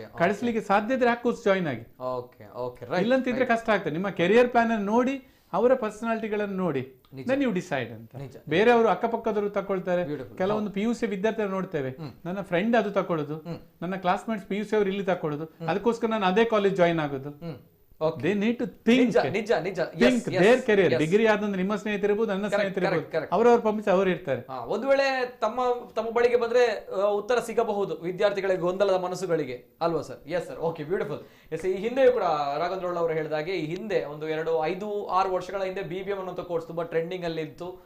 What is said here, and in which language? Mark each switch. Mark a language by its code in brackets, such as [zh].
[kn] ಕಳಿಸ್ಲಿಕ್ಕೆ ಸಾಧ್ಯ ಇದ್ರೆ ಆ ಕೋರ್ಸ್ ಜಾಯಿನ್ ಆಗಿ. ಇಲ್ಲಂತಿದ್ರೆ ಕಷ್ಟ ಆಗ್ತದೆ. ನಿಮ್ಮ ಕೆರಿಯರ್ ಪ್ಲಾನ್ ಅನ್ನು ನೋಡಿ, ಅವರ ಪರ್ಸನಾಲಿಟಿಗಳನ್ನು ನೋಡಿ ನೀವು ಡಿಸೈಡ್ ಅಂತ. ಬೇರೆಯವರು ಅಕ್ಕಪಕ್ಕದವರು ತಗೊಳ್ತಾರೆ. ಕೆಲವೊಂದು PUC ವಿದ್ಯಾರ್ಥಿ ನೋಡ್ತೇವೆ, ನನ್ನ ಫ್ರೆಂಡ್ ಅದು ತಕೊಳ್ಳೋದು, ನನ್ನ ಕ್ಲಾಸ್ಮೇಟ್ಸ್ PUC ಅವರು ಇಲ್ಲಿ ತಕೊಳ್ಳೋದು, ಅದಕ್ಕೋಸ್ಕರ ನಾನು ಅದೇ ಕಾಲೇಜ್ ಜಾಯಿನ್ ಆಗೋದು. [en] They need to think their career. [kn] Degree ಆದಂದ್ರೆ ನಿಮ್ಮ ಸ್ನೇಹಿತರಿರ್ಬೋದು, ನನ್ನ ಸ್ನೇಹಿತರಿರ್ಬೋದು, ಅವರವ್ರ ಪಂಪಿಸಿ ಅವರು ಇರ್ತಾರೆ. ಒಂದು ವೇಳೆ ತಮ್ಮ ಬಳಿಗೆ ಬಂದ್ರೆ ಉತ್ತರ ಸಿಗಬಹುದು ವಿದ್ಯಾರ್ಥಿಗಳಿಗೆ ಗೊಂದಲದ ಮನಸ್ಸುಗಳಿಗೆ, ಅಲ್ವಾ sir? Yes sir, okay, beautiful. S, ಈ ಹಿಂದೆಯೂ ಕೂಡ ರಾಘವೇಂದ್ರ ಅವರು ಹೇಳಿದಾಗೆ ಈ ಹಿಂದೆ ಒಂದು 2-5-6 ವರ್ಷಗಳ ಹಿಂದೆ BBM ಅನ್ನುವಂಥ ಕೋರ್ಸ್ ತುಂಬಾ ಟ್ರೆಂಡಿಂಗ್ ಅಲ್ಲಿ ಇತ್ತು.